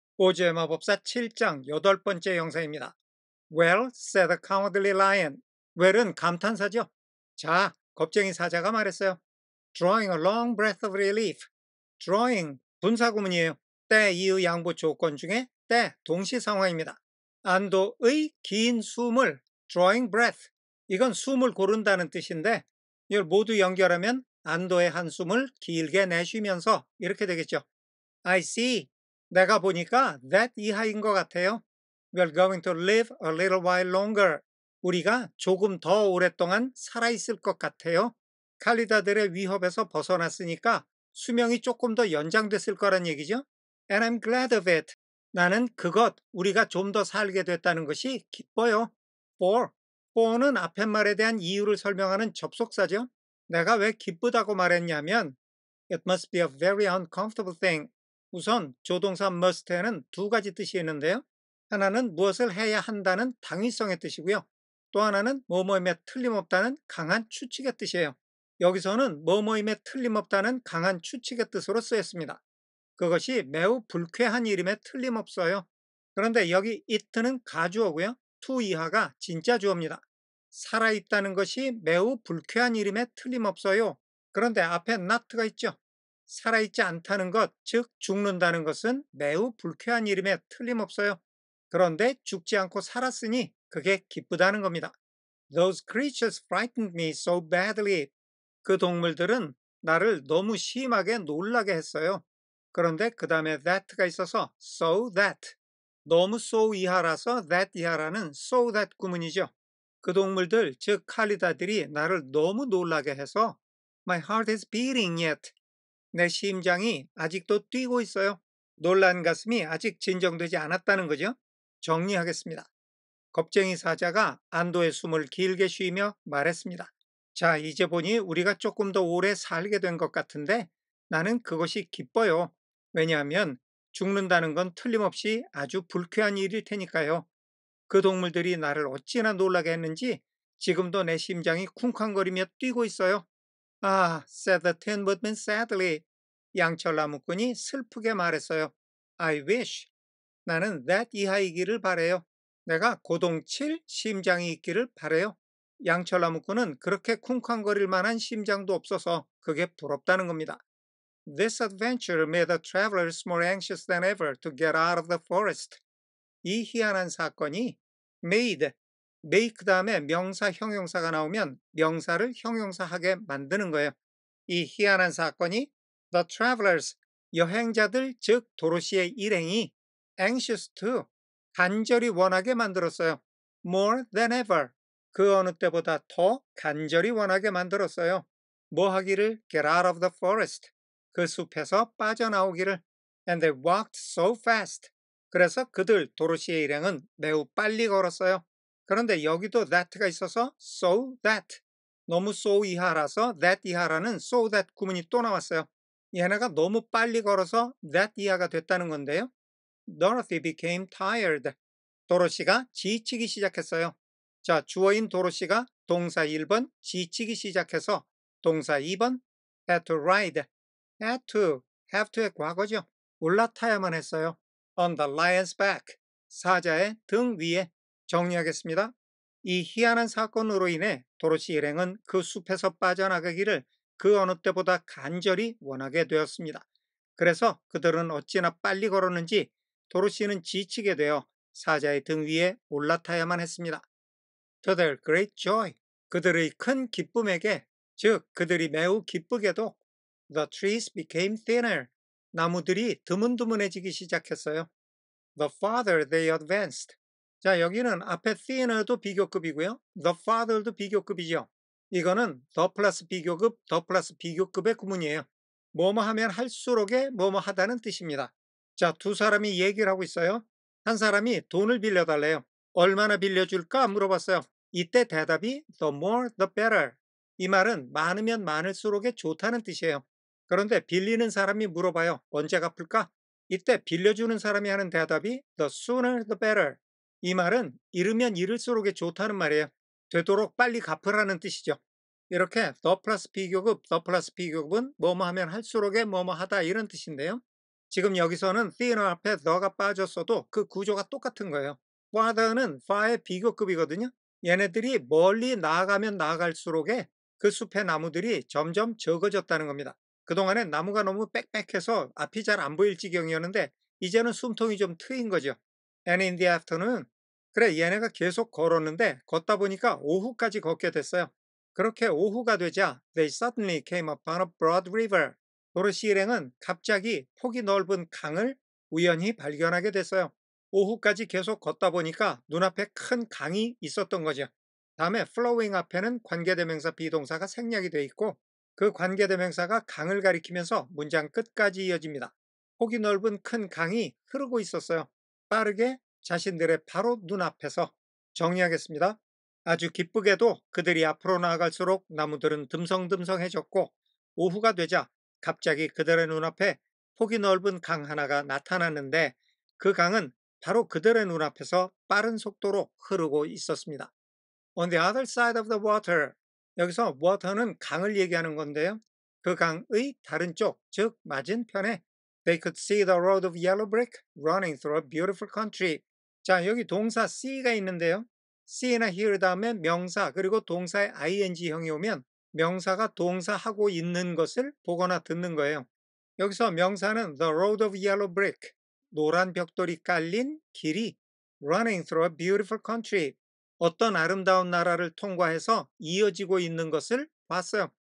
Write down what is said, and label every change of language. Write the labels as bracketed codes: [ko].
[ko] 오즈의 마법사 7장 8번째 영상입니다. [en] Well, said the cowardly lion. [ko] well은 감탄사죠. 자, 겁쟁이 사자가 말했어요. [en] Drawing a long breath of relief. [ko] Drawing, 분사구문이에요. 때, 이의, 양보, 조건 중에 때, 동시 상황입니다. 안도의 긴 숨을 [en] drawing breath. [ko] 이건 숨을 고른다는 뜻인데 이걸 모두 연결하면 안도의 한숨을 길게 내쉬면서 이렇게 되겠죠. [en] I see. [ko] 내가 보니까 that 이하인 것 같아요. [en] We're going to live a little while longer. [ko] 우리가 조금 더 오랫동안 살아있을 것 같아요. 칼리다들의 위협에서 벗어났으니까 수명이 조금 더 연장됐을 거란 얘기죠. [en] And I'm glad of it. [ko] 나는 우리가 좀 더 살게 됐다는 것이 기뻐요. for는 앞에 말에 대한 이유를 설명하는 접속사죠. 내가 왜 기쁘다고 말했냐면 [en] It must be a very uncomfortable thing. [ko] 우선 조동사 must에는 두 가지 뜻이 있는데요. 하나는 무엇을 해야 한다는 당위성의 뜻이고요. 또 하나는 뭐뭐임에 틀림없다는 강한 추측의 뜻이에요. 여기서는 뭐뭐임에 틀림없다는 강한 추측의 뜻으로 쓰였습니다. 그것이 매우 불쾌한 일임에 틀림없어요. 그런데 여기 it는 가주어고요. to 이하가 진짜 주어입니다. 살아있다는 것이 매우 불쾌한 일임에 틀림없어요. 그런데 앞에 not가 있죠. 살아있지 않다는 것, 즉 죽는다는 것은 매우 불쾌한 일임에 틀림없어요. 그런데 죽지 않고 살았으니 그게 기쁘다는 겁니다. [en] Those creatures frightened me so badly. [ko] 그 동물들은 나를 너무 심하게 놀라게 했어요. 그런데 그 다음에 that가 있어서 so that. 너무 so 이하라서 that 이하라는 so that 구문이죠. 그 동물들, 즉 칼리다들이 나를 너무 놀라게 해서 [en] My heart is beating yet. [ko] 내 심장이 아직도 뛰고 있어요. 놀란 가슴이 아직 진정되지 않았다는 거죠. 정리하겠습니다. 겁쟁이 사자가 안도의 숨을 길게 쉬며 말했습니다. 자, 이제 보니 우리가 조금 더 오래 살게 된 것 같은데 나는 그것이 기뻐요. 왜냐하면 죽는다는 건 틀림없이 아주 불쾌한 일일 테니까요. 그 동물들이 나를 어찌나 놀라게 했는지 지금도 내 심장이 쿵쾅거리며 뛰고 있어요. [en] 아, said the Tin Woodman sadly. [ko] 양철나무꾼이 슬프게 말했어요. [en] I wish. [ko] 나는 that 이하이기를 바래요. 내가 고동칠 심장이 있기를 바래요. 양철나무꾼은 그렇게 쿵쾅거릴 만한 심장도 없어서 그게 부럽다는 겁니다. [en] This adventure made the travelers more anxious than ever to get out of the forest. [ko] 이 희한한 사건이 make 다음에 명사 형용사가 나오면 명사를 형용사하게 만드는 거예요. 이 희한한 사건이 the travelers, 여행자들 즉 도로시의 일행이 anxious to, 간절히 원하게 만들었어요. more than ever, 그 어느 때보다 더 간절히 원하게 만들었어요. 뭐 하기를? [en] get out of the forest, [ko] 그 숲에서 빠져나오기를. [en] and they walked so fast, [ko] 그래서 그들 도로시의 일행은 매우 빨리 걸었어요. 그런데 여기도 that가 있어서 so that, 너무 so 이하라서 that 이하라는 so that 구문이 또 나왔어요. 얘네가 너무 빨리 걸어서 that 이하가 됐다는 건데요. [en] Dorothy became tired. [ko] 도로시가 지치기 시작했어요. 자, 주어인 도로시가 동사 1번 지치기 시작해서 동사 2번 had to ride. had to, have to의 과거죠. 올라타야만 했어요. [en] on the lion's back, [ko] 사자의 등 위에. 정리하겠습니다. 이 희한한 사건으로 인해 도로시 일행은 그 숲에서 빠져나가기를 그 어느 때보다 간절히 원하게 되었습니다. 그래서 그들은 어찌나 빨리 걸었는지 도로시는 지치게 되어 사자의 등 위에 올라타야만 했습니다. [en] To their great joy, [ko] 그들의 큰 기쁨에게, 즉 그들이 매우 기쁘게도 [en] The trees became thinner, [ko] 나무들이 드문드문해지기 시작했어요. [en] The farther they advanced. [ko] 자, 여기는 앞에 thinner도 비교급이고요. The farther도 비교급이죠. 이거는 the 플러스 비교급, the 플러스 비교급의 구문이에요. 뭐뭐 하면 할수록에 뭐뭐 하다는 뜻입니다. 자, 두 사람이 얘기를 하고 있어요. 한 사람이 돈을 빌려달래요. 얼마나 빌려줄까 물어봤어요. 이때 대답이 [en] the more the better. [ko] 이 말은 많으면 많을수록에 좋다는 뜻이에요. 그런데 빌리는 사람이 물어봐요. 언제 갚을까? 이때 빌려주는 사람이 하는 대답이 [en] the sooner the better. [ko] 이 말은 이르면 이를수록에 좋다는 말이에요. 되도록 빨리 갚으라는 뜻이죠. 이렇게 the 플러스 비교급, the 플러스 비교급은 뭐뭐 하면 할수록에 뭐뭐 하다 이런 뜻인데요. 지금 여기서는 thinner 앞에 the가 빠졌어도 그 구조가 똑같은 거예요. farther는 far의 비교급이거든요. 얘네들이 멀리 나아가면 나아갈수록에 그 숲의 나무들이 점점 적어졌다는 겁니다. 그동안에 나무가 너무 빽빽해서 앞이 잘 안 보일 지경이었는데 이제는 숨통이 좀 트인 거죠. [en] And in the afternoon. [ko] 그래, 얘네가 계속 걸었는데 걷다 보니까 오후까지 걷게 됐어요. 그렇게 오후가 되자 [en] they suddenly came upon a broad river. [ko] 도로시 일행은 갑자기 폭이 넓은 강을 우연히 발견하게 됐어요. 오후까지 계속 걷다 보니까 눈앞에 큰 강이 있었던 거죠. 다음에 flowing 앞에는 관계대명사 비동사가 생략이 되어 있고 그 관계대명사가 강을 가리키면서 문장 끝까지 이어집니다. 폭이 넓은 큰 강이 흐르고 있었어요. 빠르게 자신들의 바로 눈앞에서. 정리하겠습니다. 아주 기쁘게도 그들이 앞으로 나아갈수록 나무들은 듬성듬성해졌고 오후가 되자 갑자기 그들의 눈앞에 폭이 넓은 강 하나가 나타났는데 그 강은 바로 그들의 눈앞에서 빠른 속도로 흐르고 있었습니다. On the other side of the water. 여기서 water는 강을 얘기하는 건데요. 그 강의 다른 쪽, 즉 맞은편에 [en] they could see the road of yellow brick running through a beautiful country. [ko] 자, 여기 동사 see가 있는데요. see나 hear 다음에 명사 그리고 동사의 ing형이 오면 명사가 동사하고 있는 것을 보거나 듣는 거예요. 여기서 명사는 [en] the road of yellow brick, [ko] 노란 벽돌이 깔린 길이 [en] running through a beautiful country, [ko] 어떤 아름다운 나라를 통과해서 이어지고 있는 것을 봤어요.